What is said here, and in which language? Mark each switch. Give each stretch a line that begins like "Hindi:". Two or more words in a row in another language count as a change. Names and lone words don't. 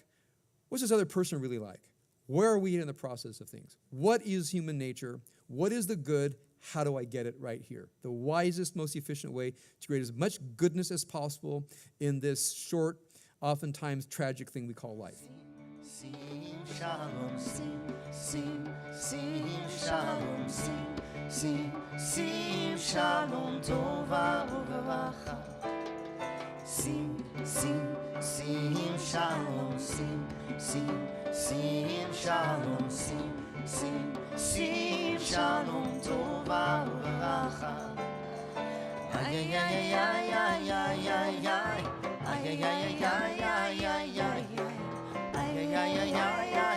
English: What's this other person really like? Where are we in the process of things? What is human nature? What is the good? How do I get it right here? The wisest, most efficient way to create as much goodness as possible in this short, oftentimes tragic thing we call life.
Hebrew: שים, שלום, שים, שים, שים, שלום, שים, שים, שים, שלום, טובה וברכה. שים, שים, שים, שלום, שים, שים, שים, שלום, שים, שים, שים, שלום טובה וברכה. Ay ay ay ay ay ay ay ay ay ay ay ay ay ay ay ay ay ay ay